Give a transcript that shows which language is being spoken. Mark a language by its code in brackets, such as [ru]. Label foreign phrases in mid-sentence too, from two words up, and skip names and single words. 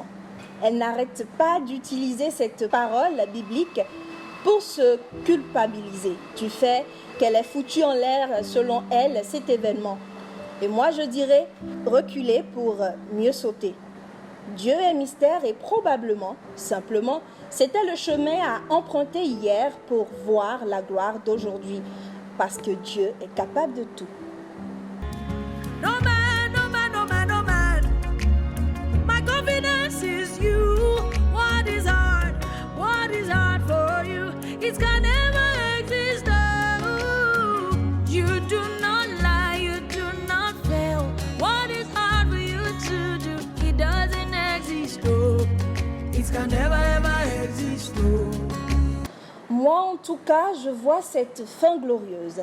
[fr] Elle n'arrête pas d'utiliser cette parole biblique pour se culpabiliser du fait qu'elle ait foutu en l'air, selon elle, cet événement. Et moi, je dirais reculer pour mieux sauter. Dieu est mystère et probablement, simplement, c'était le chemin à emprunter hier pour voir la gloire d'aujourd'hui. Parce que Dieu est capable de tout. [en] No man, no man, no man, no man. My confidence is you. What is hard for you? It can never exist. Oh, you do not lie, you do not fail. What is hard for you to do? It doesn't exist. Oh, it can never ever exist. Oh. [fr] Moi, en tout cas, je vois cette fin glorieuse.